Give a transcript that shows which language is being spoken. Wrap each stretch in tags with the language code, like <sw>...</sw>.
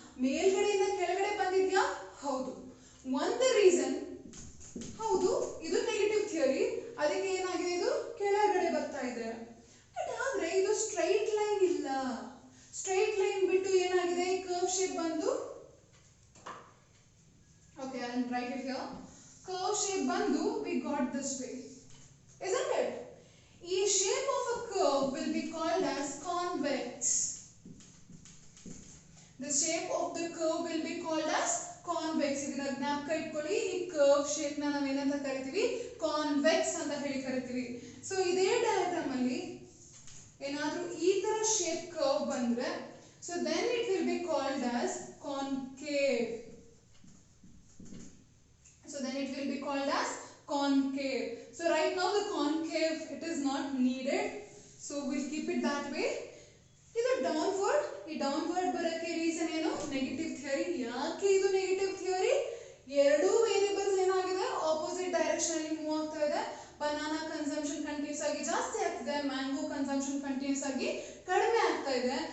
<kn>ಮೇಲ್ಗಡೆಯಿಂದ ಕೆಳಗಡೆ ಬಂದಿದ್ಯಾ? ಹೌದು. ಒಂದು ರೀಸನ್, ಹೌದು ಇದು ನೆಗೆಟಿವ್ ಥಿಯರಿ, ಅದಕ್ಕೆ ಏನಾಗಿದೆ ಇದು ಕೆಳಗಡೆ ಬರ್ತಾ ಇದೆ. ಬಟ್ ಆದ್ರೆ ಇದು ಸ್ಟ್ರೈಟ್ ಲೈನ್ ಇಲ್ಲ. ಸ್ಟ್ರೈಟ್ ಲೈನ್ ಬಿಟ್ಟು ಏನಾಗಿದೆ, ಕರ್ವ್ ಶೇಪ್ ಬಂದು,</kn> <en>Okay I will write it here. Curve shape ಬಂದು we got this way, isn't it? ಈ shape of a curve will be called as convex. The shape of the curve will be called as convex.</en> <kn>ಇದನ್ನ ಜ್ಞಾಪಕ ಇಟ್ಕೊಳ್ಳಿ. ಈ curve shape ನ ನಾವು ಏನಂತ ಕರಿತೀವಿ, ಕಾನ್ವೆಕ್ಸ್ ಅಂತ ಹೇಳಿ ಕರಿತೀವಿ. ಸೊ ಇದೇ ಡಯಾಗ್ರಾಮ್ ಅಲ್ಲಿ ಏನಾದ್ರೂ ಈ ತರ ಶೇಪ್ ಕರ್ವ್ ಬಂದ್ರೆ,</kn> <en>So then it will be called as concave. So then it will be called as concave. So right now the concave, it is not needed. So we'll keep it that way.</en> <kn>ಇದು downward. ಈ downward ಬರೋಕ್ಕೆ reason ಏನು, negative theory. ಯಾಕೆ ಇದು negative theory? ಎರಡೂ variables ಏನಾಗಿದೆ, opposite direction ಅಲ್ಲಿ move ಆಗ್ತಾ ಇದೆ. ಬನಾನಾ ಕನ್ಸಂಪ್ಷನ್ ಜಾಸ್ತಿ ಆಗ್ತಿದೆ, ಮ್ಯಾಂಗೋ ಕನ್ಸಂಪ್ಷನ್ ಕಂಟಿನ್ಯೂಸ್ ಆಗಿ ಕಡಿಮೆ ಆಗ್ತಾ ಇದೆ.</kn>